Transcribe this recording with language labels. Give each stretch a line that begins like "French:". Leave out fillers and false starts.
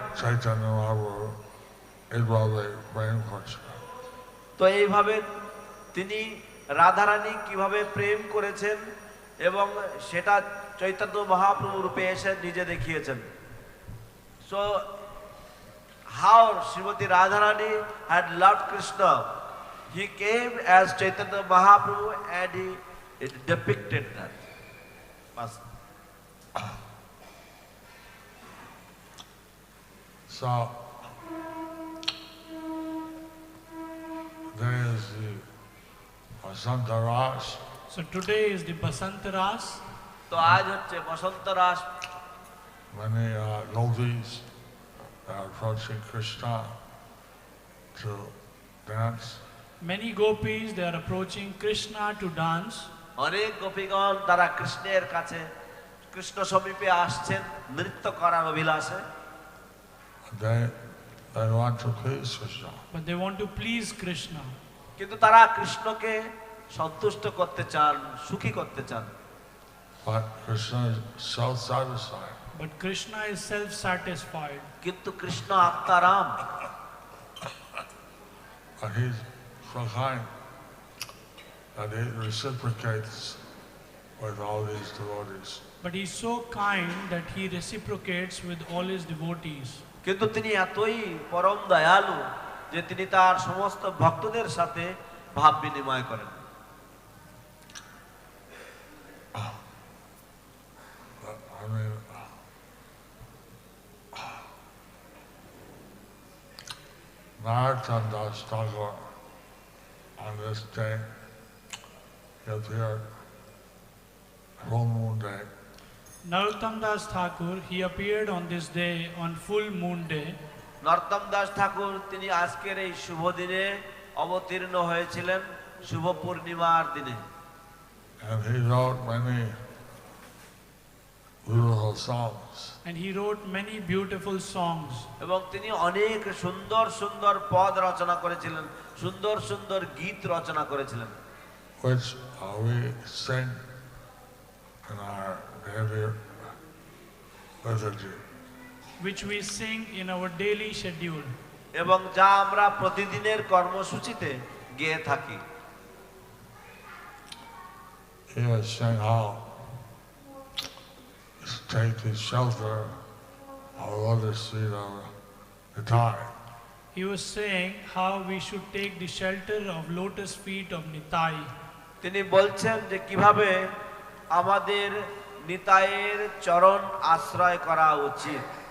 Bangla: চৈতন্য মহাপ্রভু এইভাবে প্রেম করছিলেন। তো এইভাবে তিনি রাধারানী কিভাবে প্রেম করেছেন এবং সেটা চৈতন্য মহাপ্রভু রূপে এসে নিজে দেখিয়েছেন।
English: So how Srimati Radharani had loved Krishna, he came as Chaitanya Mahaprabhu and he depicted that. So there is the Basanta Ras. So today is the Basanta Ras.
Bangla: তো আজ হচ্ছে বসন্ত রাস।
English: Many gopis are approaching Krishna to dance. Many gopis, they are approaching Krishna to dance.
Bangla: অনেক গোপীগণ তারা কৃষ্ণের কাছে কৃষ্ণ সমীপে আসছেন নৃত্য করার অভিলাষে।
English: They want to please Krishna. But they want to please Krishna.
Bangla: কিন্তু তারা কৃষ্ণকে সন্তুষ্ট করতে চান, সুখী করতে চান।
English: But Krishna is self-satisfied. But Krishna is self-satisfied.
Bangla: কিন্তু কৃষ্ণ আত্মারাম।
English: But he's so kind that he reciprocates with all these devotees. But he's so kind that he reciprocates with all his devotees.
Bangla: কিন্তু তিনি এতই পরম দয়ালু যে তিনি তার সমস্ত ভক্তদের সাথে ভাব বিনিময় করেন।
English: I mean, Narottam Das Thakur on this day, he appeared full moon day. Narottam Das Thakur, he appeared on this day on full moon day.
Bangla: নরোত্তম দাস ঠাকুর তিনি আজকের এই শুভ দিনে অবতীর্ণ হয়েছিলেন শুভ পূর্ণিমার দিনে।
English: And he wrote many beautiful songs. And he wrote many beautiful songs.
Bangla: এবং তিনি অনেক সুন্দর সুন্দর পদ রচনা করেছিলেন, সুন্দর সুন্দর গীত রচনা করেছিলেন,
English: which we sing in our daily liturgy. Which we sing in our daily schedule.
Bangla: এবং যা আমরা প্রতিদিনের কর্মসূচিতে গেয়ে থাকি।
English: He was saying how to take the shelter of lotus feet of the thāri. He was saying how we should take the shelter of lotus feet of Nitai.
Bangla: তিনি বলছেন যে কিভাবে আমাদের নিতাইয়ের চরণ আশ্রয় করা উচিত।